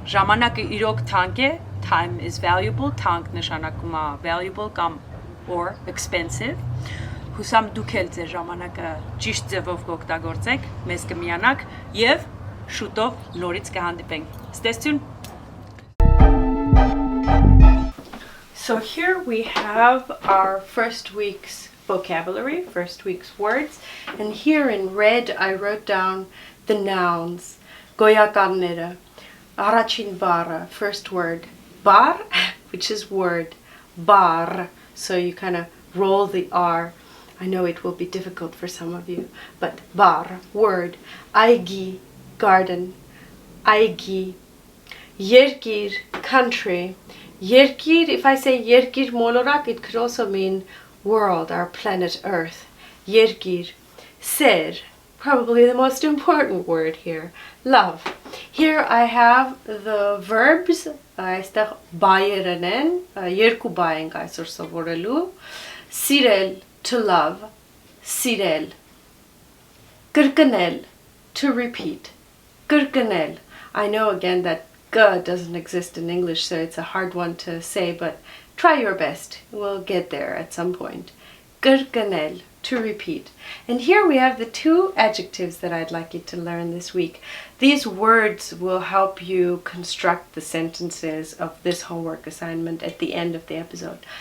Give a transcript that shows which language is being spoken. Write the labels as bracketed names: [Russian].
[Armenian] Ժամանակը իրոք թանկ է, [English] time is valuable, [Armenian] թանկ նշանակում է valuable կամ [English] or expensive։ [Armenian] Հուսամ դուք էլ ձեր ժամանակը ճիշտ ձևով կօգտագործեք, մեզ կմիանաք եւ շուտով նորից կհանդիպենք։ Ստեսություն։ [English] So here we have our first week's vocabulary, first week's words, and here in red I wrote down the nouns. [Armenian] Goyakanները, առաջին բառը, [English] first word, bar, which is word, bar, so you kind of roll the R. I know it will be difficult for some of you, but bar, word, aigi, garden, aigi, yergir, country, yergir, if I say yergir molorak, it could also mean world, our planet Earth, yergir, ser, probably the most important word here, love. Here I have the verbs, [Armenian] այստեղ բայերն են, երկու բայ ենք այսօր սովորելու, [English] սիրել, to love, սիրել, կրկնել, to repeat, կրկնել. I know again that g doesn't exist in English, so it's a hard one to say, but try your best. We'll get there at some point. Կրկնել, to repeat. And here we have the two adjectives that I'd like you to learn this week. These words will help you construct the sentences of this homework assignment at the end of the episode.